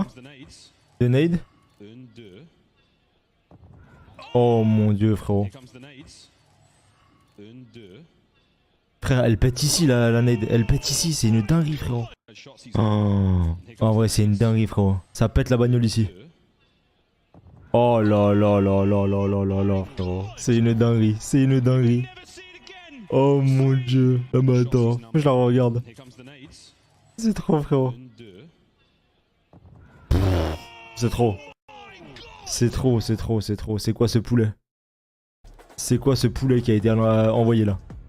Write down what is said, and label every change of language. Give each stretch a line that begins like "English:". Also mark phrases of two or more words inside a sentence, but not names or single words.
French: Deux nades. Oh mon dieu frérot. Frère, elle pète ici la nade, elle pète ici, c'est une dinguerie frérot. Oh. En vrai c'est une dinguerie frérot. Ça pète la bagnole ici. Oh là là là là là là là là frérot. C'est une dinguerie, c'est une dinguerie. Oh mon dieu. Ah bah attends, je la regarde. C'est trop frérot. C'est trop. C'est trop, c'est trop, c'est trop. C'est quoi ce poulet? C'est quoi ce poulet qui a été envoyé là?